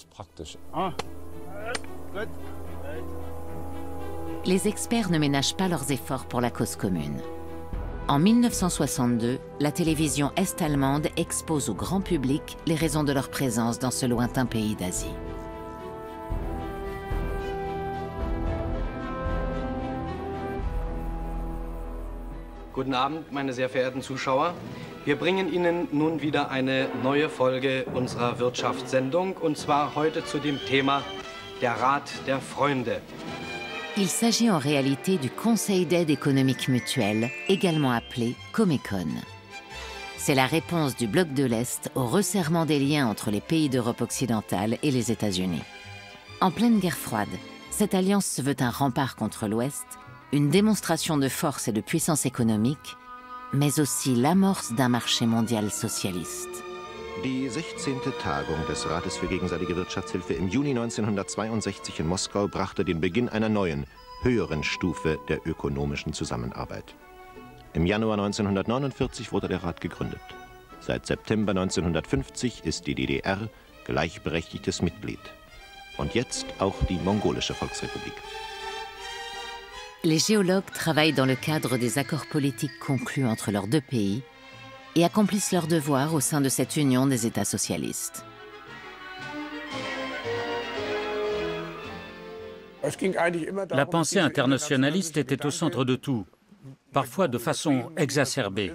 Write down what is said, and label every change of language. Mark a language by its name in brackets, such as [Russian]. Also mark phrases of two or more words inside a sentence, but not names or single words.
[French] Les experts ne ménagent pas leurs efforts pour la cause commune. En 1962, la télévision est-allemande expose au grand public les raisons de leur présence dans ce lointain pays d'Asie. [German] Guten Abend, meine sehr verehrten Zuschauer. Wir bringen Ihnen nun wieder eine neue Folge unserer Wirtschaftssendung, und zwar heute zu dem Thema der Rat der Freunde. [French] Il s'agit en réalité du Conseil d'aide économique mutuelle, également appelé Comecon. C'est la réponse du bloc de l'Est au resserrement des liens entre les pays d'Europe occidentale et les États-Unis. En pleine guerre froide, cette alliance se veut un rempart contre l'Ouest, une démonstration de force et de puissance économique, mais aussi l'amorce d'un marché mondial socialiste. [German] Die 16. Tagung des Rates für gegenseitige Wirtschaftshilfe im Juni 1962 in Moskau brachte den Beginn einer neuen, höheren Stufe der ökonomischen Zusammenarbeit. Im Januar 1949 wurde der Rat gegründet. Seit September 1950 ist die DDR gleichberechtigtes Mitglied. Und jetzt auch die Mongolische Volksrepublik. [French] Les géologues travaillent dans le cadre des accords politiques conclus entre leurs deux pays et accomplissent leurs devoirs au sein de cette union des États socialistes. La pensée internationaliste était au centre de tout, parfois de façon exacerbée.